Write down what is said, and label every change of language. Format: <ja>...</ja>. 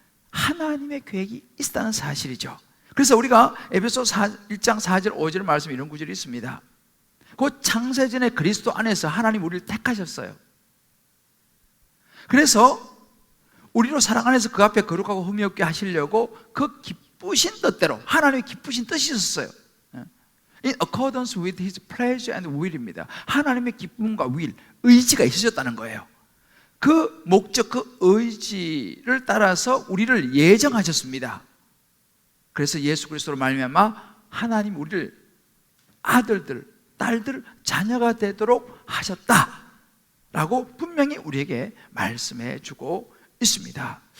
<ko>하나님의 계획이 있다는 사실이죠. 그래서 우리가 에베소 1장 4절 5절 말씀 이런 구절이 있습니다. 그 창세전에 그리스도 안에서 하나님 우리를 택하셨어요. 그래서 우리로 사랑 안에서 그 앞에 거룩하고 흠이 없게 하시려고 그 기쁘신 뜻대로, 하나님의 기쁘신 뜻이 있었어요.</ko> <en>In accordance with His pleasure and will입니다.</en> <ko>하나님의 기쁨과 will, 의지가 있으셨다는 거예요. 그 목적, 그 의지를 따라서 우리를 예정하셨습니다. 그래서 예수 그리스도로 말미암아 하나님 우리를 아들들, 딸들, 자녀가 되도록 하셨다라고 분명히 우리에게 말씀해 주고 있습니다.</ko>